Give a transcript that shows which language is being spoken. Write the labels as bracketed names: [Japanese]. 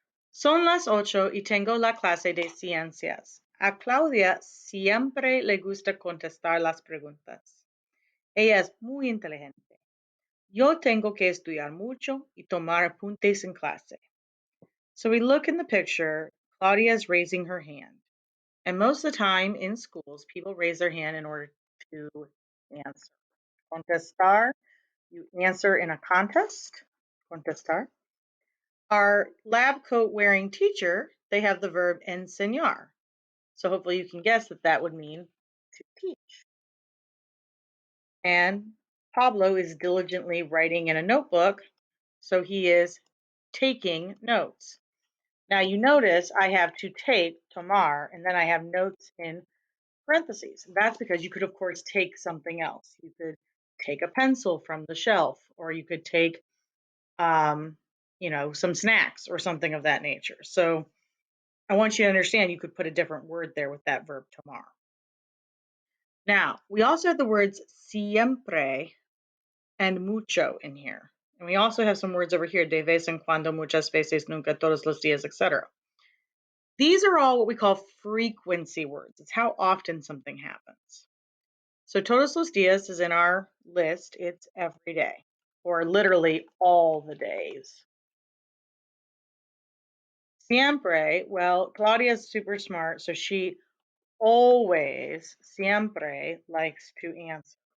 [Spanish] Son las 8 y tengo la clase de ciencias. A Claudia siempre le gusta contestar las preguntas. Ella es muy inteligente. Yo tengo que estudiar mucho y tomar apuntes en clase. [English] So we look in the picture, Claudia is raising her hand. And most of the time in schools, people raise their hand in order to answer. Contestar, you answer in a contest. Contestar. Our lab coat wearing teacher, they have the verb enseñar. So hopefully you can guess that that would mean to teach. And Pablo is diligently writing in a notebook, so he is taking notes. Now you notice I have to take, tomar, and then I have notes in parentheses. That's because you could, of course, take something else. You could take a pencil from the shelf, or you could take, some snacks or something of that nature. So I want you to understand you could put a different word there with that verb tomar. Now, we also have the words siempre and mucho in here. And we also have some words over here, [Spanish] de vez en cuando, muchas veces, nunca, todos los días, [English] etc. These are all what we call frequency words. It's how often something happens. So todos los días is in our list. It's every day, or literally all the days. Siempre, well, Claudia's super smart, so she always, siempre, likes to answer.